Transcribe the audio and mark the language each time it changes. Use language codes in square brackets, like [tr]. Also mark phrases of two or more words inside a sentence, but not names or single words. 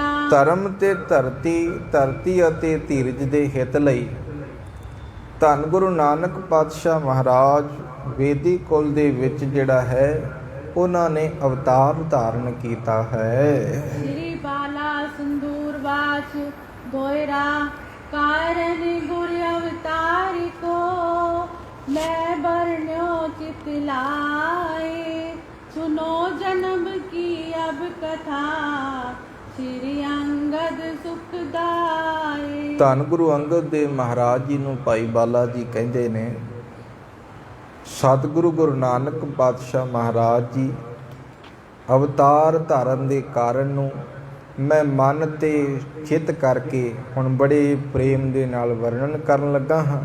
[pa] ਧਰਮ ਤੇ ਧਰਤੀ ਅਤੇ ਧੀਰਜ ਦੇ ਹਿੱਤ ਲਈ ਧੰਨ ਗੁਰੂ ਨਾਨਕ ਪਾਤਸ਼ਾਹ ਮਹਾਰਾਜ ਵੇਦੀ ਕੁਲ ਦੇ ਵਿੱਚ ਜਿਹੜਾ ਹੈ ਉਹਨਾਂ ਨੇ ਅਵਤਾਰ ਧਾਰਨ ਕੀਤਾ ਹੈ। [bra] श्री बाला संदूर वास गोइरा, कारन गुर अवतारी को, मैं बरनिओ चित लाए, सुनो जन्म की अब कथा, श्री अंगद सुखदाए। [pa] ਧੰਨ ਗੁਰੂ ਅੰਗਦ ਦੇਵ ਮਹਾਰਾਜ ਜੀ ਨੂੰ ਭਾਈ ਬਾਲਾ ਜੀ ਕਹਿੰਦੇ ਨੇ, ਸਤਿਗੁਰੂ ਗੁਰੂ ਨਾਨਕ ਪਾਤਸ਼ਾਹ ਮਹਾਰਾਜ ਜੀ ਅਵਤਾਰ ਧਾਰਨ ਦੇ ਕਾਰਨ ਨੂੰ ਮੈਂ ਮਨ ਤੇ ਚਿੱਤ ਕਰਕੇ ਹੁਣ ਬੜੇ ਪ੍ਰੇਮ ਦੇ ਨਾਲ ਵਰਣਨ ਕਰਨ ਲੱਗਾ ਹਾਂ।